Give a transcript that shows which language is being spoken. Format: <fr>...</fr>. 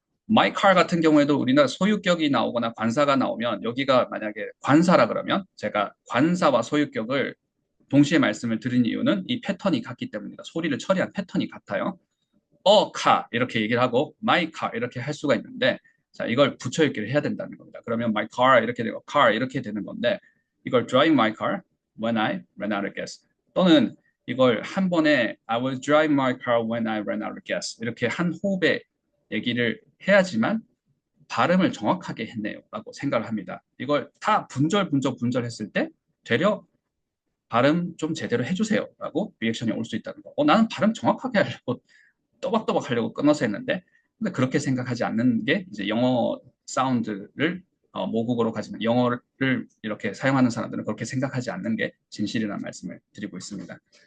<ko>my car 같은 경우에도 우리나라 소유격이 나오거나 관사가 나오면 여기가 만약에 관사라 그러면 제가 관사와 소유격을 동시에 말씀을 드린 이유는 이 패턴이 같기 때문입니다. 소리를 처리한 패턴이 같아요. car 이렇게 얘기를 하고 my car 이렇게 할 수가 있는데 자 이걸 붙여읽기를 해야 된다는 겁니다. 그러면 my car 이렇게 되고 car 이렇게 되는 건데 이걸</ko> <en>drive my car when I ran out of gas</en> <ko>또는 이걸 한 번에</ko> <en>I will drive my car when I ran out of gas</en> <ko>이렇게 한 호흡에 얘기를 해야지만 발음을 정확하게 했네요 라고 생각을 합니다. 이걸 다 분절 했을 때 되려 발음 좀 제대로 해주세요 라고 리액션이 올 수 있다는 거. 나는 발음 정확하게 하려고 또박또박 하려고 끊어서 했는데 근데 그렇게 생각하지 않는 게 이제 영어 사운드를 모국어로 가지면 영어를 이렇게 사용하는 사람들은 그렇게 생각하지 않는 게 진실이라는 말씀을 드리고 있습니다.</ko>